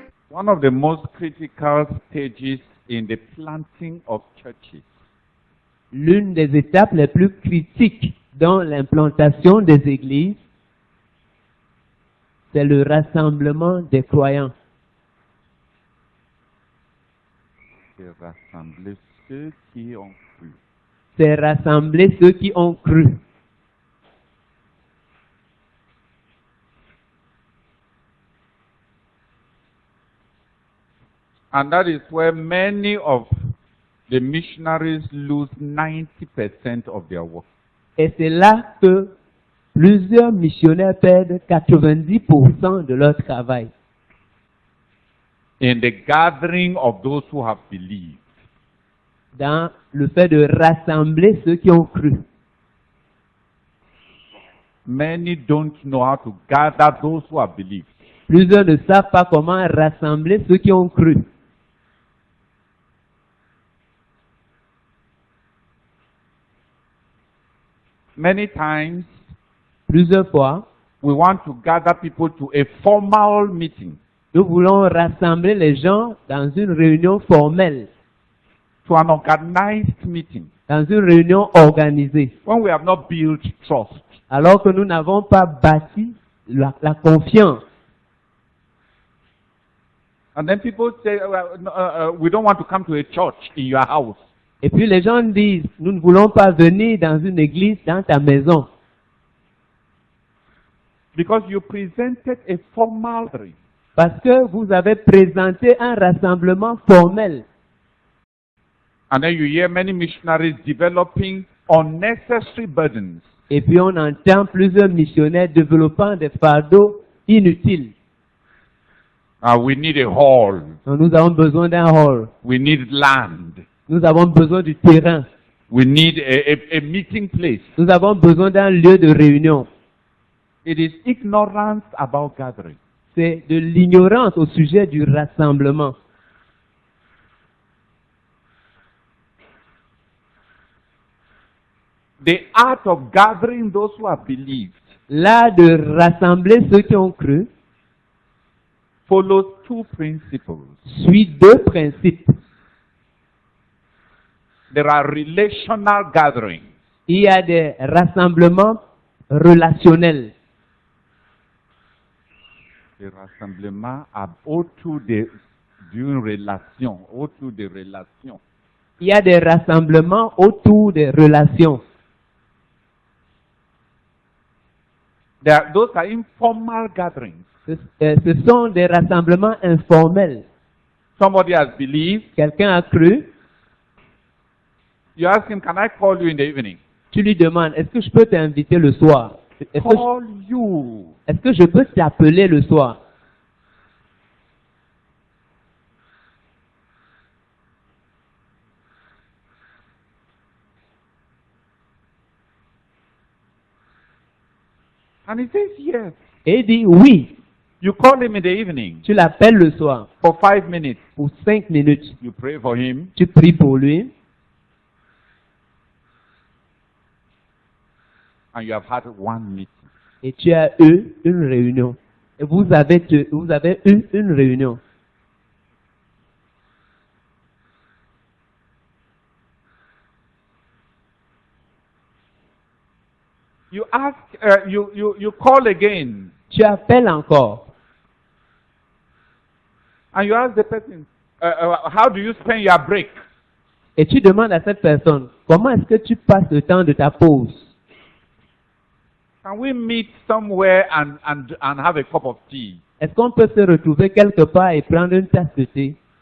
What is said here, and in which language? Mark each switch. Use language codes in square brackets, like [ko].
[en] One of the most critical stages in the planting of churches [fr] L'une des étapes les plus critiques dans l'implantation des églises, c'est le rassemblement des croyants. c'est rassembler ceux qui ont cru. C'est rassembler ceux qui ont cru. [en] And that is where many of the missionaries lose 90% of their work. [fr] Et c'est là que plusieurs missionnaires perdent 90% de leur travail. [en] In the gathering of those who have believed. [fr] Dans le fait de rassembler ceux qui ont cru. [en] Many don't know how to gather those who have believed. [fr] Plusieurs ne savent pas comment rassembler ceux qui ont cru. [en] Many times, [fr] Plusieurs fois, [en] we want to gather people to a formal meeting, [fr] nous voulons rassembler les gens dans une réunion formelle, [en] to an organized meeting, [fr] dans une réunion organisée, [en] when we have not built trust. [fr] alors que nous n'avons pas bâti la confiance. [en] And then people say, we don't want to come to a church in your house. [fr] Et puis les gens disent, nous ne voulons pas venir dans une église dans ta maison. [en] Because you presented a formal gathering. [fr] Parce que vous avez présenté un rassemblement formel. [en] And then you hear many missionaries developing unnecessary burdens. [fr] Et puis on entend plusieurs missionnaires développant des fardeaux inutiles. [en] We need a hall. [fr] Donc, nous avons besoin d'un hall. [en] We need land. [fr] Nous avons besoin du terrain. [en] We need a meeting place. [fr] Nous avons besoin d'un lieu de réunion. [en] It is ignorance about gathering. [fr] C'est de l'ignorance au sujet du rassemblement. [en] The art of gathering those who have believed [fr] L'art de rassembler ceux qui ont cru [en] follows two principles. [fr] suit deux principes. [en] There are relational gatherings. [fr] Il y a des rassemblements relationnels. Les rassemblements autour d'une relation, autour des relations. Il y a des rassemblements autour des relations. [en] Those are informal gatherings. [fr] Ce sont des rassemblements informels. [en] Somebody has believed. [fr] Quelqu'un a cru. [en] You ask him, can I call you in the evening? [fr] Tu lui demandes, est-ce que je peux t'inviter le soir? [en] Call you. [fr] Est-ce que je peux t'appeler le soir? [en] And he says yes. [fr] Et il dit oui. [en] You call him in the evening. [fr] Tu l'appelles le soir. [en] For 5 minutes. [fr] Pour 5 minutes. [en] You pray for him. [fr] Tu pries pour lui. [en] And you have had one meeting. [fr] Et tu as eu une réunion. Et vous avez eu une réunion. [en] You ask, you call again. [fr] Tu appelles encore. [en] And you ask the person, how do you spend your break? [fr] Et tu demandes à cette personne, comment est-ce que tu passes le temps de ta pause? [en] Can we meet somewhere and have a cup of tea? [fr] Est-ce qu'on peut se retrouver quelque part et prendre une tasse de thé?